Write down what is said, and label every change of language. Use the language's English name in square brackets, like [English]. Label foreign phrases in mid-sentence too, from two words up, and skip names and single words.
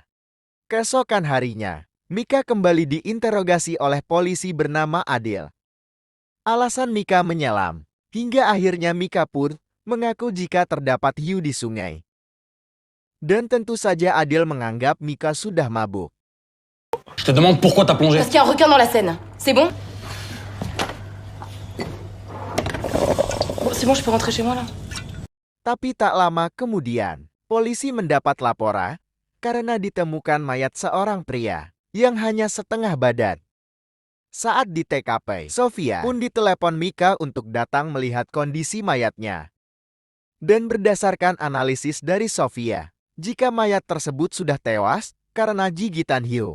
[Indonesian] Keesokan harinya, Mika kembali diinterogasi oleh polisi bernama Adil. Alasan Mika menyelam, hingga akhirnya Mika pun mengaku jika terdapat hiu di sungai. Dan tentu saja Adil menganggap Mika sudah mabuk. [French] Je te demande pourquoi t'as plongé. Parce qu'il y a un requin dans la Seine. C'est bon? Bon, c'est bon, je peux rentrer chez moi là. [Indonesian] Tapi tak lama kemudian, polisi mendapat laporan karena ditemukan mayat seorang pria yang hanya setengah badan. Saat di TKP, Sofia pun ditelepon Mika untuk datang melihat kondisi mayatnya. Dan berdasarkan analisis dari Sofia, jika mayat tersebut sudah tewas karena gigitan hiu.